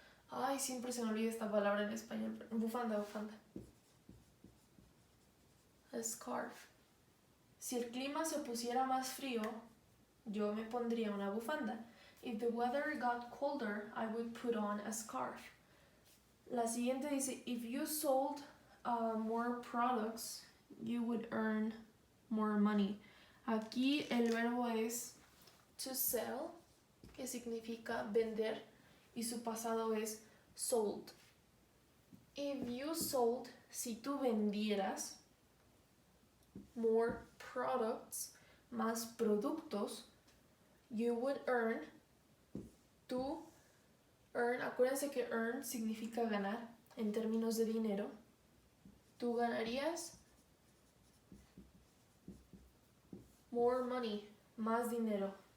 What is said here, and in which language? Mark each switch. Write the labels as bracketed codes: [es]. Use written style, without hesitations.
[es] Ay, siempre se me olvida esta palabra en español. Bufanda. [en] A scarf. [es] Si el clima se pusiera más frío, yo me pondría una bufanda. [en] If the weather got colder, I would put on a scarf. [es] La siguiente dice, [en] if you sold more products, you would earn more money. [es] Aquí el verbo es to sell, que significa vender, y su pasado es sold. [en] If you sold, [es] si tú vendieras, [en] more products, [es] más productos, [en] you would earn, [es] tú, earn, acuérdense que earn significa ganar en términos de dinero, tú ganarías [en] more money, [es] más dinero.